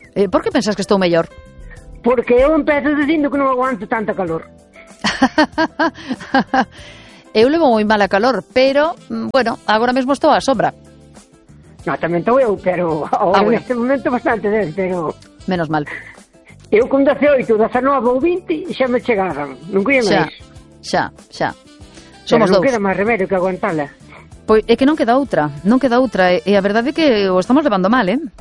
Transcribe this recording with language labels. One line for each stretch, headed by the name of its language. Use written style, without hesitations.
Spanish: ¿Por qué pensás que estoy mejor? Porque yo empecé diciendo que no aguanto tanta calor. Yo llevo muy mala calor, pero bueno, ahora mismo estoy a sombra. No, también estoy yo, pero ahora en este momento bastante bien, pero menos mal.
Galician: Eu con 18, 19 ou 20 xa me chegaban, non cuía máis. Xa. Somos dous. Non queda máis remedio que aguantala. Pois é que non queda outra, non queda outra. E a verdade é que o estamos levando mal, eh?